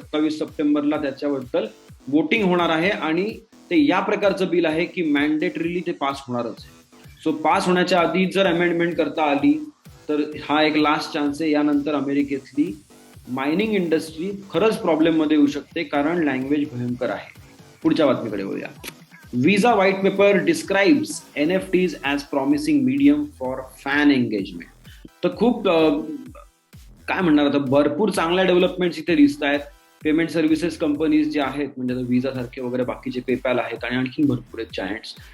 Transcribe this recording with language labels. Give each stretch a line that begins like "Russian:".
Marathi: 27 सप्टेंबरला त्याच्याबद्दल वोटिंग होणार आहे, आणि ते या प्रकारचं बिल आहे की मॅन्डेटरीली ते पास होणारच आहे. सो पास होण्याच्या आधी जर अमेंडमेंट करता आली तर हा एक लास्ट चान्स आहे. यानंतर अमेरिकेतली मायनिंग इंडस्ट्री खरंच प्रॉब्लेम मध्ये येऊ शकते, कारण लँग्वेज भयंकर आहे. पुढच्या बातमीकडे वळूया.
English: Visa white paper describes NFTs as promising medium for fan engagement.
Marathi: तर खूप काय म्हणणार, आता भरपूर चांगल्या डेव्हलपमेंट्स इथे दिसत आहेत. पेमेंट सर्व्हिसेस कंपनीज जे आहेत, म्हणजे विजा सारखे वगैरे बाकीचे, पेपॅल आहेत, आणि आणखी भरपूर आहेत जायंट्स.